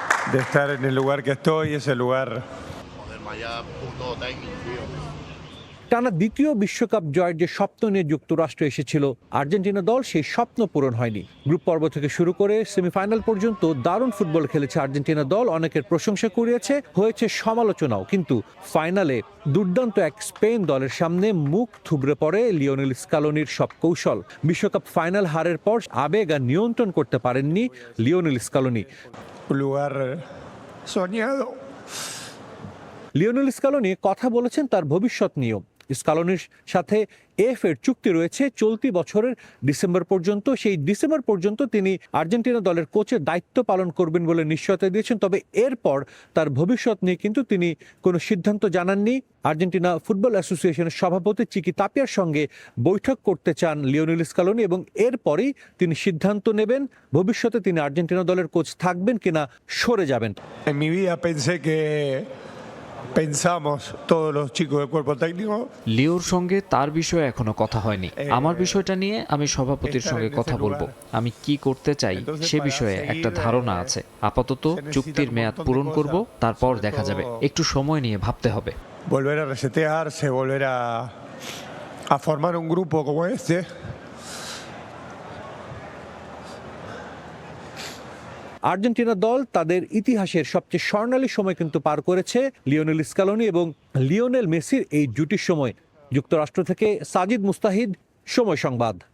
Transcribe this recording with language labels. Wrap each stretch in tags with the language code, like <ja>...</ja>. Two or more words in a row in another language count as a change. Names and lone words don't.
<es>de estar en el lugar que estoy, ese lugar.</es> <bn>টানা দ্বিতীয় বিশ্বকাপ জয়ের যে স্বপ্ন নিয়ে যুক্তরাষ্ট্র এসেছিল আর্জেন্টিনা দল সেই স্বপ্ন পূরণ হয়নি। গ্রুপ পর্ব থেকে শুরু করে সেমিফাইনাল পর্যন্ত দারুণ ফুটবল খেলেছে আর্জেন্টিনা দল, অনেকের প্রশংসা কুড়িয়েছে, হয়েছে সমালোচনাও। কিন্তু ফাইনালে দুর্দান্ত এক স্পেন দলের সামনে মুখ থুবড়ে পড়ে লিওনেল স্কালোনির সব কৌশল। বিশ্বকাপ ফাইনাল হারের পর আবেগ আর নিয়ন্ত্রণ করতে পারেননি লিওনেল স্কালোনি।</bn> <es>Un lugar soñado.</es> <bn>লিওনেল স্কালোনি কথা বলেছেন তার ভবিষ্যৎ নিয়েও। স্কালোনির সাথে এফ এর চুক্তি রয়েছে চলতি বছরের ডিসেম্বর পর্যন্ত। সেই ডিসেম্বর পর্যন্ত তিনি আর্জেন্টিনা দলের কোচের দায়িত্ব পালন করবেন বলে নিশ্চয়তা দিয়েছেন। তবে এরপর তার ভবিষ্যৎ নিয়ে কিন্তু তিনি কোনো সিদ্ধান্ত জানাননি। আর্জেন্টিনা ফুটবল অ্যাসোসিয়েশনের সভাপতি চিকি তাপিয়ার সঙ্গে বৈঠক করতে চান লিওনেল স্কালোনি এবং এরপরই তিনি সিদ্ধান্ত নেবেন ভবিষ্যতে তিনি আর্জেন্টিনা দলের কোচ থাকবেন কিনা সরে যাবেন।</bn> <es>En mi vida pensé que pensamos todos los chicos del cuerpo técnico.</es> <bn>লিওর সঙ্গে তার বিষয়ে এখনো কথা হয়নি। আমার বিষয়টা নিয়ে আমি সভাপতির সঙ্গে কথা বলবো। আমি কি করতে চাই সে বিষয়ে একটা ধারণা আছে। আপাতত চুক্তির মেয়াদ পূরণ করব, তারপর দেখা যাবে। একটু সময় নিয়ে ভাবতে হবে।</bn> <es>Volver a resetearse, volver a formar un grupo como este.</es> <bn>আর্জেন্টিনা দল তাদের ইতিহাসের সবচেয়ে স্বর্ণালী সময় কিন্তু পার করেছে। লিওনেল স্কালোনি এবং লিওনেল মেসির এই জুটির সময়। যুক্তরাষ্ট্র থেকে সাজিদ মুস্তাহিদ, সময় সংবাদ।</bn>